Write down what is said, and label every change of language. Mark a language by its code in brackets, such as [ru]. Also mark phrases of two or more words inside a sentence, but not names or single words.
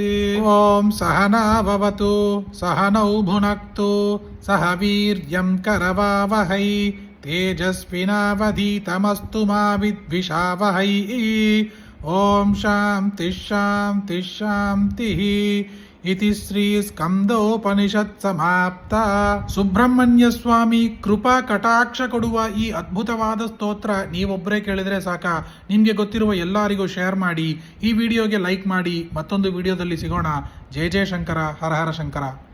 [sa] ॐ सहना भवतु सहनौ भुनक्तु सह वीर्यं करवावहै तेजस्विनावधीतमस्तु मा विद्विषावहै। ॐ शान्तिः शान्तिः शान्तिः। इति ಶ್ರೀ ಸ್ಕಂದೋಪನಿಷತ್ ಸಮಾಪ್ತ. [kn] ಸುಬ್ರಹ್ಮಣ್ಯ ಸ್ವಾಮಿ ಕೃಪಾ ಕಟಾಕ್ಷ ಕೊಡುವ ಈ ಅದ್ಭುತವಾದ ಸ್ತೋತ್ರ ನೀವೊಬ್ಬರೇ ಕೇಳಿದ್ರೆ ಸಾಕ. ನಿಮಗೆ ಗೊತ್ತಿರುವ ಎಲ್ಲರಿಗೂ ಶೇರ್ ಮಾಡಿ, ಈ ವಿಡಿಯೋಗೆ ಲೈಕ್ ಮಾಡಿ. ಮತ್ತೊಂದು ವಿಡಿಯೋದಲ್ಲಿ ಸಿಗೋಣ. [sa] ಜಯ ಜಯ ಶಂಕರ, ಹರ ಹರ ಶಂಕರ.